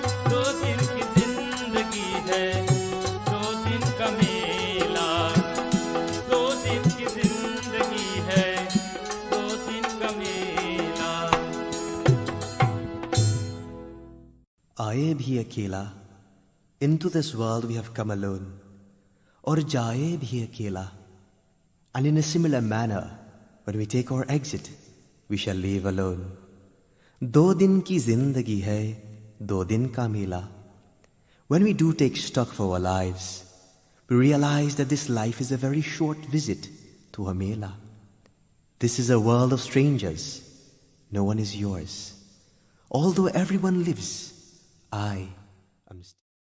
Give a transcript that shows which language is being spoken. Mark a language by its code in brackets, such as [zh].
[hi] 2 दिन की जिंदगी है, 2 दिन का मेला। 2 दिन की जिंदगी है, 2 दिन का मेला। आए भी अकेला, [en] into this world we have come alone, [hi] और जाए भी अकेला, [en] and in a similar manner when we take our exit we shall leave alone. [hi] 2 दिन की जिंदगी है, 2 दिन का मेला. [en] When we do take stock for our lives, we realize that this life is a very short visit to a mela. This is a world of strangers. No one is yours. Although everyone lives, I am still.